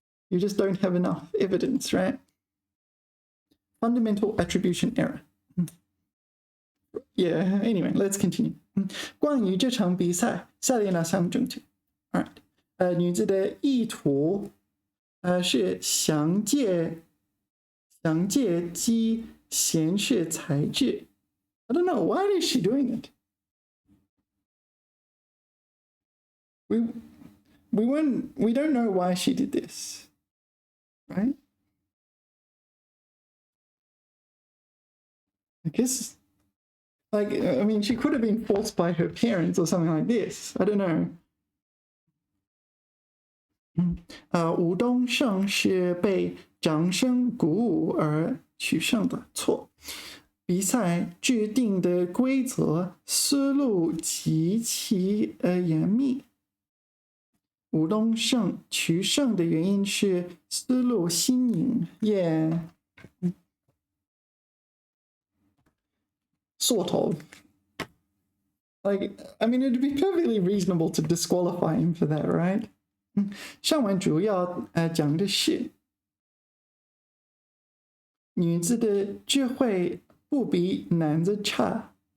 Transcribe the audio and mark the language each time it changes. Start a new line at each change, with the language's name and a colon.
English: You just don't have enough evidence, right? Fundamental attribution error. Yeah, anyway, let's continue.
Chinese: 关于这场比赛，下列哪项正确 ？Alright， 女子的意图是想借机显示才智。
English: I don't know, why is she doing it? We don't know why she did this. Right? I guess, like, I mean, she could have been forced by her parents or something like this. I don't know.
Chinese: 吴东胜是被掌声鼓舞而取胜的，错。比赛制定的规则思路极其严密。吴东胜取胜的原因是思路新颖 ，
English: yeah， sort of. Like, I mean, it'd be perfectly reasonable to disqualify him for that, right?
Chinese: 上文主要讲的是女子的智慧不比男子差。